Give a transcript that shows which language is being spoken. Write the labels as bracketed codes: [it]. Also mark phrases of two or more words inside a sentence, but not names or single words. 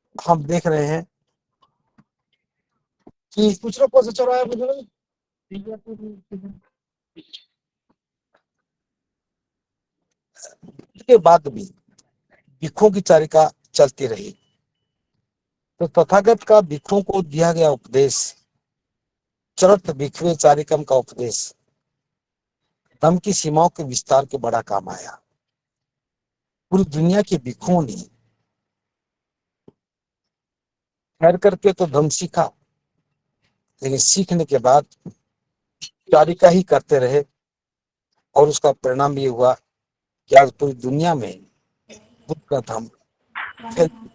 [hi] हम देख रहे हैं कि कुछ लोग कौन सा चौराहा है, के बाद भी भिक्षुओं की चारिका चलती रही। तो तथागत का भिक्षुओं को दिया गया उपदेश, [pi] चरत भिक्षुए चारिकम [hi] का उपदेश, धर्म की सीमाओं के विस्तार के बड़ा काम आया। पूरी दुनिया के भिक्षुओं ने ठहर करके तो धर्म सीखा, लेकिन सीखने के बाद चारिका ही करते रहे, और उसका परिणाम ये हुआ कि आज पूरी दुनिया में बुद्ध का धर्म फैल चुका।